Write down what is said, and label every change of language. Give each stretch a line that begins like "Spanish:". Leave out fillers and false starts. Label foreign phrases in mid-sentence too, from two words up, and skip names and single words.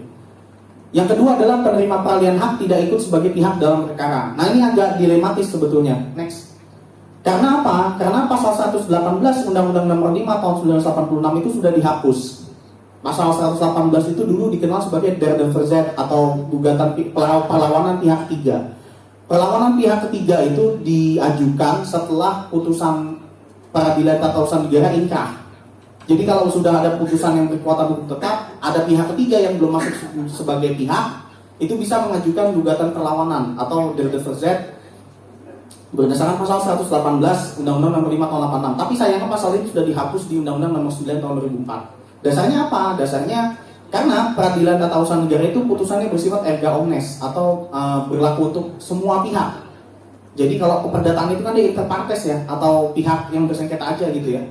Indonesian: Yang kedua adalah penerima peralihan hak tidak ikut sebagai pihak dalam perkara. Nah, ini agak dilematis sebetulnya. Next. Karena apa? Karena pasal 118 Undang-Undang Nomor 5 Tahun 1986 itu sudah dihapus. Pasal 118 itu dulu dikenal sebagai
Dutch: der de verzet
Indonesian: atau gugatan perlawanan pihak ketiga. Perlawanan pihak ketiga itu diajukan setelah putusan peradilan tata usaha negara inkrah. Jadi kalau sudah ada putusan yang berkekuatan hukum tetap, ada pihak ketiga yang belum masuk sebagai pihak, itu bisa mengajukan gugatan perlawanan atau
Dutch: der de verzet
Indonesian: berdasarkan pasal 118 Undang-Undang Nomor 5 Tahun 86. Tapi sayangnya pasal ini sudah dihapus di Undang-Undang Nomor 9 Tahun 2004. Dasarnya apa? Dasarnya karena peradilan tata usaha negara itu putusannya bersifat
Latin: erga omnes
Indonesian: atau berlaku untuk semua pihak. Jadi kalau keperdataan itu kan dia
Latin: inter partes
Indonesian: ya, atau pihak yang bersengketa aja gitu ya.